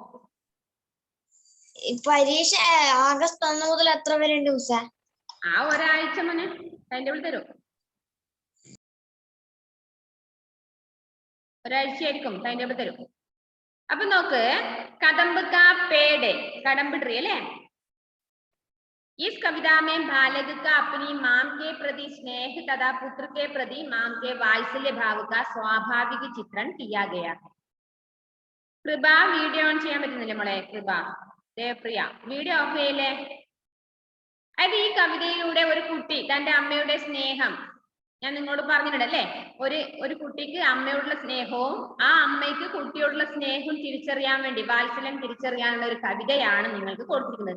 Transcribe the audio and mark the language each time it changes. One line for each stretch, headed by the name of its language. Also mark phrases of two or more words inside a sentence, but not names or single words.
Malayalam: പരീക്ഷ ആഗസ്റ്റ് 1 മുതൽ എത്ര വരെ ഉണ്ട് മിസ്സേ? ആ ഒരാഴ്ച മുന്നേ ടൈം ടേബിൾ തരും. ഒരാഴ്ചയായിരിക്കും ടൈം ടേബിൾ തരും. അപ്പൊ നോക്ക്, കദംബക്ക
Hindi: पेड़ कदम्ब ट्री
Malayalam: अല്ലേ?
Hindi: इस कविता में बालक का अपनी मां के प्रति स्नेह तथा पुत्र के प्रति मां के वात्सल्य भाव का स्वाभाविक चित्रण किया गया है.
Malayalam: കൃപ വീഡിയോ ഓൺ ചെയ്യാൻ പറ്റുന്നില്ല മോളെ? കൃപ, ദേവപ്രിയ വീഡിയോ ഓഫ് ചെയ്യല്ലേ? അതായത് ഈ കവിതയിലൂടെ ഒരു കുട്ടി തന്റെ അമ്മയുടെ സ്നേഹം, ഞാൻ നിങ്ങളോട് പറഞ്ഞിട്ടുണ്ടല്ലേ, ഒരു കുട്ടിക്ക് അമ്മയോടുള്ള സ്നേഹവും ആ അമ്മയ്ക്ക് കുട്ടിയോടുള്ള സ്നേഹവും തിരിച്ചറിയാൻ വേണ്ടി, വാത്സല്യം തിരിച്ചറിയാനുള്ള ഒരു കവിതയാണ് നിങ്ങൾക്ക് കൊടുത്തിരിക്കുന്നത്.